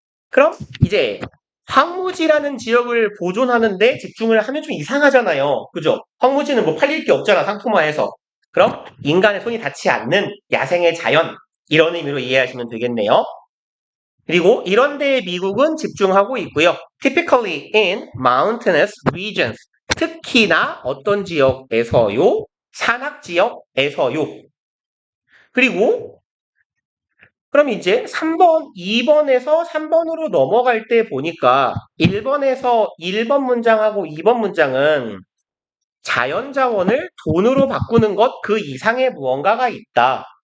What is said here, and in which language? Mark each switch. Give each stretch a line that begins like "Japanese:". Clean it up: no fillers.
Korean: 그럼 이제 황무지라는 지역을 보존하는데 집중을 하면 좀 이상하잖아요. 그죠? 황무지는 뭐 팔릴 게 없잖아, 상품화해서. 그럼 인간의 손이 닿지 않는 야생의 자연 이런 의미로 이해하시면 되겠네요. 그리고 이런 데에 미국은 집중하고 있고요.
English: Typically in mountainous regions.
Korean: 특히나 어떤 지역에서요? 산악 지역에서요. 그리고 그럼 이제 3번, 2번에서 3번으로 넘어갈 때 보니까 1번에서 1번 문장하고 2번 문장은 자연자원을 돈으로 바꾸는 것 그 이상의 무언가가 있다.